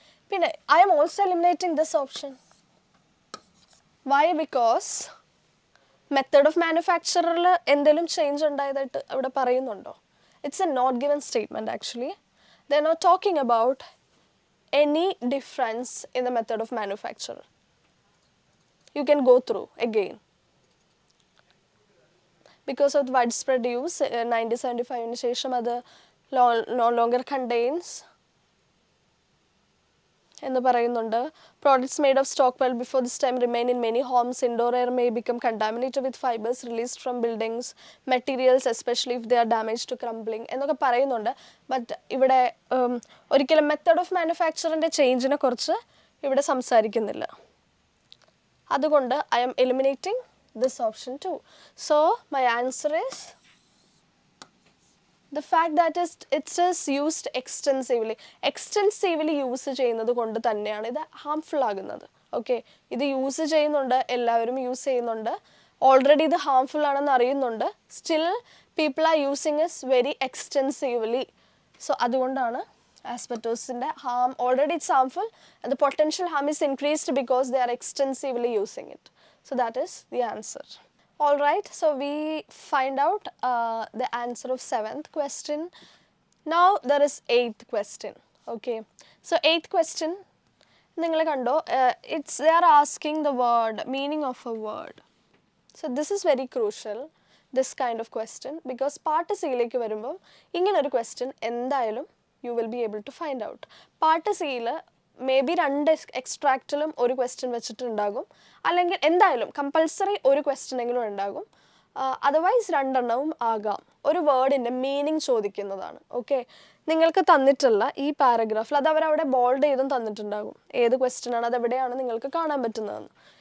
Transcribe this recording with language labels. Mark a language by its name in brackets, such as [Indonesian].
[English] പിന്നെ I am also eliminating this option. Why? [Malayalam] Because method of മാനുഫാക്ചറിൽ എന്തെങ്കിലും change ഉണ്ടായതായിട്ട് അവിടെ പറയുന്നുണ്ടോ? [English] It's a not given statement actually. They are not talking about any difference in the method of manufacture. You can go through again. Because of the widespread use, [Malayalam] 1975 ശേഷം അത് [English] no longer contains [Malayalam] എന്ന് പറയുന്നുണ്ട്. [English] Products made of stockpile before this time remain in many homes. Indoor air may become contaminated with fibers released from buildings, materials, especially if they are damaged to crumbling [Malayalam] എന്നൊക്കെ പറയുന്നുണ്ട്. But ഇവിടെ ഒരിക്കലും method of മാനുഫാക്ചറിൻ്റെ ചേഞ്ചിനെ കുറിച്ച് ഇവിടെ സംസാരിക്കുന്നില്ല. [English] അതുകൊണ്ട് I am eliminating this option too. So my answer is the fact that it is used extensively. [Malayalam] Extensively use ചെയ്യുന്നത് കൊണ്ട് തന്നെയാണ് ഇത് ഹാംഫുൾ ആകുന്നത്. ഓക്കെ, ഇത് യൂസ് ചെയ്യുന്നുണ്ട്, എല്ലാവരും യൂസ് ചെയ്യുന്നുണ്ട്, ഓൾറെഡി ഇത് ഹാംഫുൾ ആണെന്ന് അറിയുന്നുണ്ട്, [English] Still people are using is very extensively. So അതുകൊണ്ടാണ് asbestosന്റെ harm, already it's harmful and the potential harm is increased because they are extensively using it. So that is the answer. All right, so we find out the answer of 7th question. Now there is 8th question. Okay, so 8th question [Malayalam] ningal kando, [English] they are asking the word, meaning of a word. So this is very crucial, this kind of question, because part C like [Malayalam] varumbom ingane oru question endayalum [English] you will be able to find out. [Malayalam] Part C-യിൽ may be 2 എക്സ്ട്രാക്റ്റിലും ഒരു question വെച്ചിട്ടുണ്ടാകും, അല്ലെങ്കിൽ എന്തായാലും compulsory ഒരു ക്വസ്റ്റ്യനെങ്കിലും ഉണ്ടാകും, otherwise 2 എണ്ണവും ആകാം. ഒരു വേർഡിൻ്റെ meaning ചോദിക്കുന്നതാണ്. Okay, നിങ്ങൾക്ക് തന്നിട്ടുള്ള ഈ പാരഗ്രാഫിൽ അത് അവരവിടെ ബോൾഡ് ചെയ്തും തന്നിട്ടുണ്ടാകും ഏത് ക്വസ്റ്റ്യനാണ്, അതെവിടെയാണ് നിങ്ങൾക്ക് കാണാൻ പറ്റുന്നതെന്ന്.